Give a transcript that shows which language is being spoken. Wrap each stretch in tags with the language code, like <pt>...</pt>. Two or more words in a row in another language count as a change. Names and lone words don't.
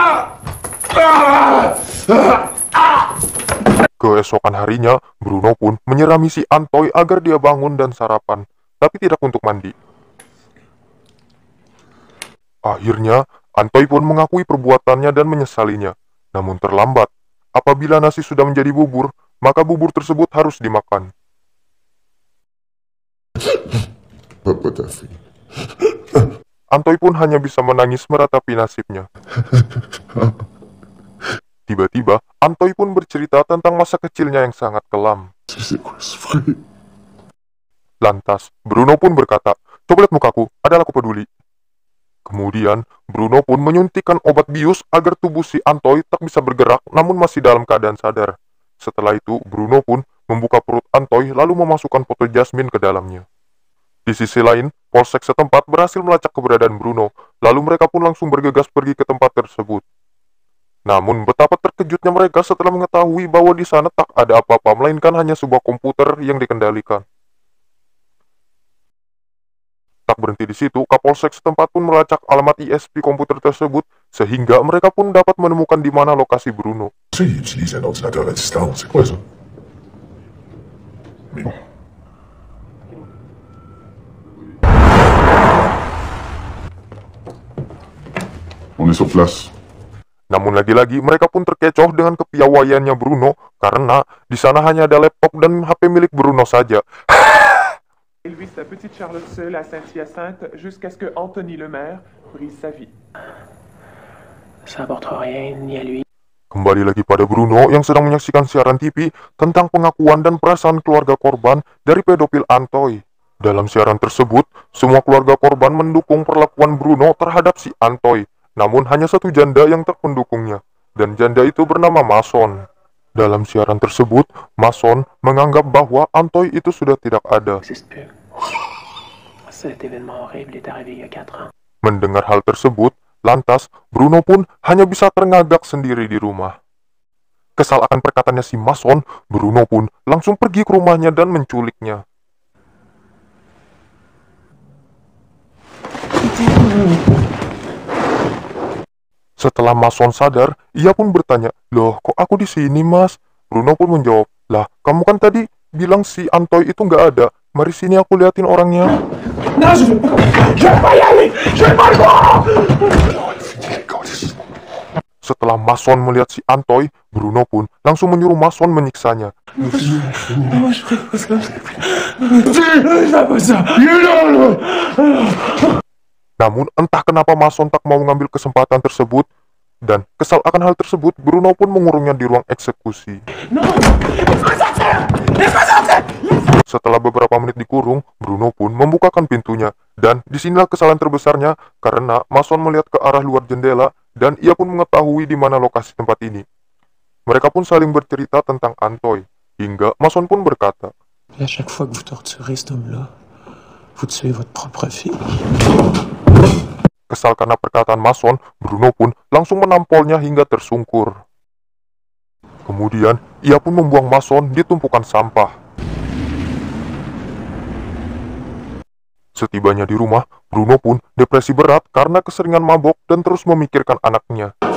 <id>Keesokan harinya, Bruno pun menyerami si Antoy agar dia bangun dan sarapan, tapi tidak untuk mandi. Akhirnya, Antoy pun mengakui perbuatannya dan menyesalinya. Namun terlambat. Apabila nasi sudah menjadi bubur, maka bubur tersebut harus dimakan.</id> <fr>Papa t'a fait.</fr> <id>Antoy pun hanya bisa menangis meratapi nasibnya. Tiba-tiba, Antoy pun bercerita tentang masa kecilnya yang sangat kelam.</id> <fr>C'est quoi ce fruit?</fr> <id>Lantas, Bruno pun berkata, "Coba lihat mukaku, adalah aku peduli." Kemudian, Bruno pun menyuntikkan obat bius agar tubuh si Antoy tak bisa bergerak namun masih dalam keadaan sadar. Setelah itu, Bruno pun membuka perut Antoy lalu memasukkan foto Jasmine ke dalamnya. Di sisi lain, polsek setempat berhasil melacak keberadaan Bruno, lalu mereka pun langsung bergegas pergi ke tempat tersebut. Namun, betapa terkejutnya mereka setelah mengetahui bahwa di sana tak ada apa-apa, melainkan hanya sebuah komputer yang dikendalikan. Tak berhenti di situ, Kapolsek setempat pun melacak alamat ISP komputer tersebut, sehingga mereka pun dapat menemukan di mana lokasi Bruno.</id> <fr>Tu sais, il utilise un ordinateur à distance. C'est quoi ça? Mais bon. On est sur place.</fr> <id>Namun lagi-lagi mereka pun terkecoh dengan kepiawaiannya Bruno, karena di sana hanya ada laptop dan HP milik Bruno saja.</id> <fr>Élever sa petite Charlotte seule à Saint-Hyacinthe jusqu'à ce que Anthony Lemaire brise sa vie. Ça apportera rien ni à lui.</fr> <id>Kembali lagi pada Bruno yang sedang menyaksikan siaran TV tentang pengakuan dan perasaan keluarga korban dari pedofil Antoy. Dalam siaran tersebut, semua keluarga korban mendukung perlakuan Bruno terhadap si Antoy. Namun hanya satu janda yang tak mendukungnya, dan janda itu bernama Mason. Dalam siaran tersebut, Mason menganggap bahwa Antoy itu sudah tidak ada.</id> <fr>Cet événement horrible est arrivé il y a 4 ans.</fr> <id>Mendengar hal tersebut, lantas Bruno pun hanya bisa terngagak sendiri di rumah. Kesal akan perkataannya si Mason, Bruno pun langsung pergi ke rumahnya dan menculiknya. Setelah Mason sadar, ia pun bertanya, "Loh, kok aku di sini, Mas?" Bruno pun menjawab, "Lah, kamu kan tadi bilang si Antoy itu nggak ada. Mari sini aku liatin orangnya."</id> <fr>Non, je vais pas y aller. Je vais pas le voir.</fr> <id>Setelah Mason melihat si Antoy, Bruno pun langsung menyuruh Mason menyiksanya. Namun entah kenapa Mason tak mau mengambil kesempatan tersebut, dan kesal akan hal tersebut, Bruno pun mengurungnya di ruang eksekusi. Setelah beberapa menit dikurung, Bruno pun membukakan pintunya, dan disinilah kesalahan terbesarnya karena Mason melihat ke arah luar jendela dan ia pun mengetahui di mana lokasi tempat ini. Mereka pun saling bercerita tentang Antoy, hingga Mason pun berkata,</id> <fr>Et à chaque fois que vous torturez cet homme-là, vous tuez votre propre fille.</fr> <id>Kesal karena perkataan Mason, Bruno pun langsung menampolnya hingga tersungkur. Kemudian, ia pun membuang Mason di tumpukan sampah. Setibanya di rumah, Bruno pun depresi berat karena keseringan mabok dan terus memikirkan anaknya.</id>